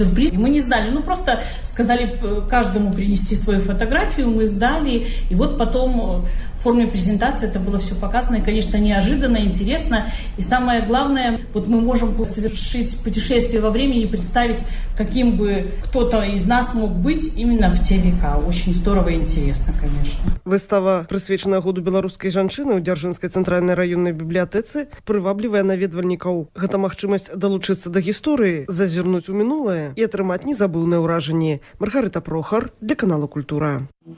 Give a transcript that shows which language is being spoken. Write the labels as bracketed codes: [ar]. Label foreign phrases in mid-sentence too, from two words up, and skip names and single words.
[ru] И мы не знали, ну, просто сказали каждому принести свою фотографию, мы сдали, и вот потом в форме презентации это было все показано, и, конечно, неожиданно, интересно. И самое главное, вот мы можем совершить путешествие во времени, представить, каким бы кто-то из нас мог быть именно в те века. Очень здорово и интересно, конечно. [be] Выстава, прысвечаная году беларускай жанчыны ў Дзяржынскай цэнтральнай раённай бібліятэцы, прываблівае наведвальнікаў. Гэта магчымасць далучыцца да гісторыі, зазірнуць у мінулае і атрымаць незабыўнае ўражанне. Маргарыта Прохар для канала Культура.